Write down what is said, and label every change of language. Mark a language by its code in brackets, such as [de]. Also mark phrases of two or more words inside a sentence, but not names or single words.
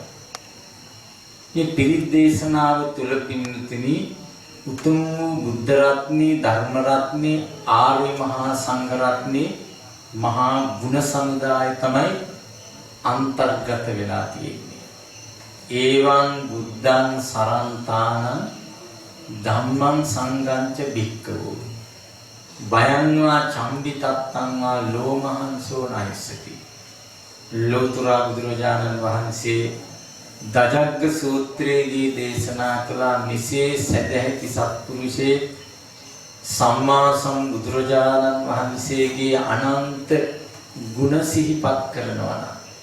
[si] මේ පිරිත් දේශනාව තුල පින්නතුනි උතුම් වූ බුද්ධ රත්නේ ධර්ම රත්නේ ආර්ය මහා සංඝ රත්නේ මහා ගුණ සමුදාය තමයි අන්තර්ගත වෙලා තියෙන්නේ. [pi] ඒවං බුද්ධං සරන්තානං ධම්මං සංඝංච භික්ඛවෝ බයං වා චම්බිතත්තං වා ලෝමහංසෝ නයිසති. [si] ලෝතර බුදුරජාණන් වහන්සේ දජග්ග සූත්‍රයේදී දේශනා කළ මෙසේ සදැහැති සත්පුරුෂේ සම්මා සම්බුදුරජාණන් වහන්සේගේ අනන්ත ගුණ සිහිපත් කරනවා නම්